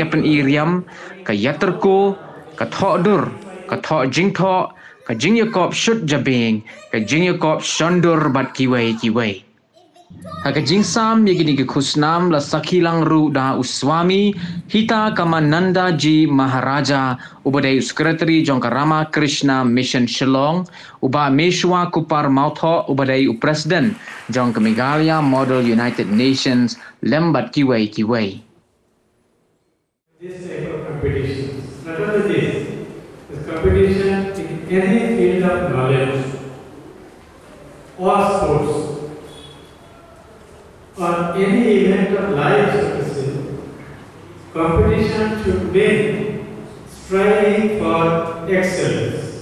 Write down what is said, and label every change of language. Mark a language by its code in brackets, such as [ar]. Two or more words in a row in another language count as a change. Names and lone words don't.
[kha] pen iriam ka yaterko ka thodur ka tho jingtho ka Jingrakhe shut jabing ka Jingrakhe shondur bat kiway Haka jingsam yagini ki Khusnam la sakhilang ru da uswami hita kamananda ji Maharaja ubadai secretary jongka Rama Krishna Mission Shillong uba Meshwa Kupar Mautho ubadai president jongka Meghalaya Model United Nations lembat kiway [en] This type of competitions, not only this competition in any field of knowledge or sports or any event of life, so to say, competition should be striving for excellence.